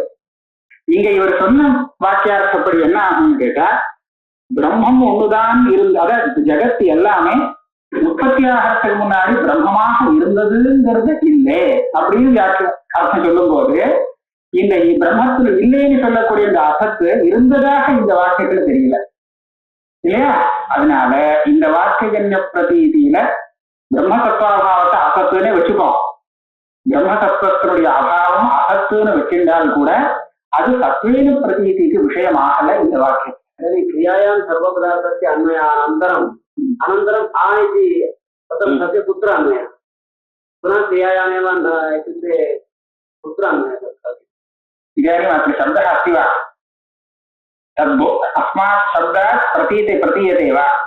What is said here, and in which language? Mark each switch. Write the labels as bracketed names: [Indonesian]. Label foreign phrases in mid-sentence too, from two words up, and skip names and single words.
[Tamil] இங்க இவர் சொன்ன வாக்கியார்த்தப்படி என்ன ஆகும்னு கேட்டா பிரம்மம் ஒண்ணுதான் அதாவது ஜெகத் எல்லாமே உற்பத்தி ஆகிறதுக்கு முன்னாடி பிரம்மமாக இருந்ததுங்கிறது இல்லை அப்படின்னு அர்த்தம் சொல்லும் போது இந்த பிரம்மத்துல இல்லைன்னு சொல்லக்கூடிய இந்த அசத்து இருந்ததாக இந்த வாக்கியத்துல தெரியல இல்லையா? அதனால இந்த வாக்கியஜன்ய பிரதீதியில பிரம்ம தத்துவாபாவத்தை அசத்துன்னு வச்சுப்போம். பிரம்ம தத்துவத்தினுடைய அபாவம் அசத்துன்னு வச்சிருந்தால் கூட அது சத்வேன பிரதீதிக்கு விஷயமாகல இந்த வாக்கியம். [Sanskrit] क्रियायां सर्वपदार्थस्य अन्वयानन्तरम् अनन्तरम् आ इति तस्य कुत्र अन्वयः? पुनः क्रियायामेव इत्युक्ते कुत्र अन्वयः? इदानीम् अत्र शब्दः अस्ति वा? तद् अस्मात् शब्दात् प्रतीयते वा?